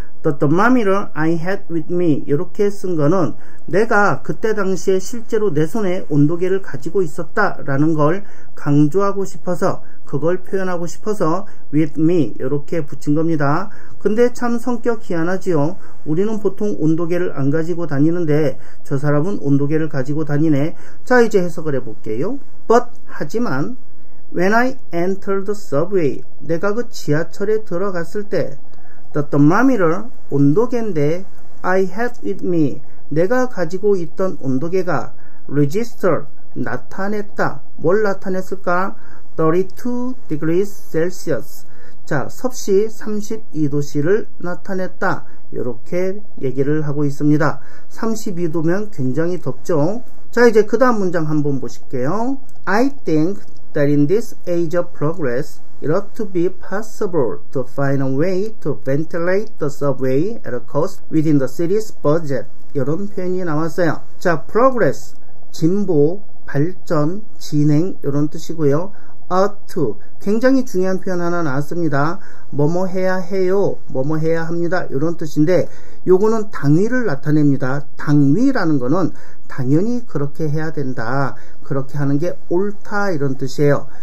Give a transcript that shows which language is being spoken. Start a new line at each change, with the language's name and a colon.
English: The thermometer I had with me
Korean: 이렇게 쓴 거는 내가 그때 당시에 실제로 내 손에 온도계를 가지고 있었다 라는 걸 강조하고 싶어서, 그걸 표현하고 싶어서 with me 이렇게 붙인 겁니다. 근데 참 성격 희한하지요. 우리는 보통 온도계를 안 가지고 다니는데 저 사람은 온도계를 가지고 다니네. 자, 이제 해석을 해볼게요.
English: But
Korean: 하지만
English: when I entered the subway,
Korean: 내가 그 지하철에 들어갔을 때
English: the thermometer
Korean: 온도계인데
English: I had with me,
Korean: 내가 가지고 있던 온도계가
English: register
Korean: 나타냈다. 뭘 나타냈을까?
English: 32 degrees Celsius.
Korean: 자, 섭씨 32도씨를 나타냈다. 이렇게 얘기를 하고 있습니다. 32도면 굉장히 덥죠. 자, 이제 그 다음 문장 한번 보실게요.
English: I think that in this age of progress it ought to be possible to find a way to ventilate the subway at a cost within the city's budget.
Korean: 이런 표현이 나왔어요. 자, progress, 진보, 발전, 진행 이런 뜻이고요.
English: ought to,
Korean: 굉장히 중요한 표현 하나 나왔습니다. 뭐뭐 해야 해요, 뭐뭐 해야 합니다 이런 뜻인데, 요거는 당위를 나타냅니다. 당위라는 거는 당연히 그렇게 해야 된다, 그렇게 하는 게 옳다 이런 뜻이에요.